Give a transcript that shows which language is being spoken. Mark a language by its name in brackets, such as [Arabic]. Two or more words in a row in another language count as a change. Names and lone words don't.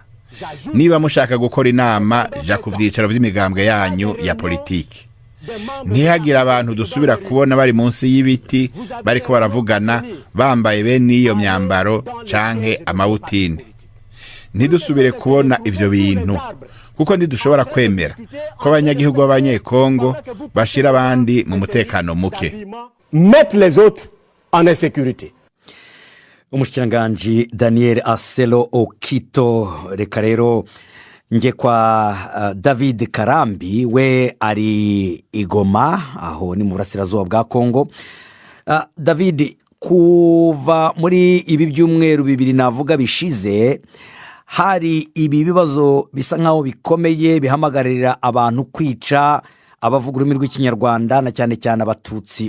[Rundi] Niba mushaka gukora inama ja ku vyicaro vy'imigambwe yanyu ya politiki, ntihagira abantu dusubira kubona bari munsi y'ibiti bariko baravugana bambaye bene iyo myambaro canke amabutini. Ntidusubire kubona ivyo bintu kuko ntidushobora kwemera ko abanyagihugu b'abanyekongo bashira abandi mu mutekano muke. [French] mettre les autres en insécurité. [Kinyarwanda] Umushikiranganji Daniel Aselo Okito. Reka rero nje kwa David Karambi, we ari i Goma, aho ni mu burasirazuba bwa Kongo. David, kuva muri ibi byumweru bibiri navuga bishize, hari ibi bibazo bisa nkaho bikomeye bihamagarira abantu kwica abavuga ururimi rw'ikinyarwanda na cyane cyane abatutsi.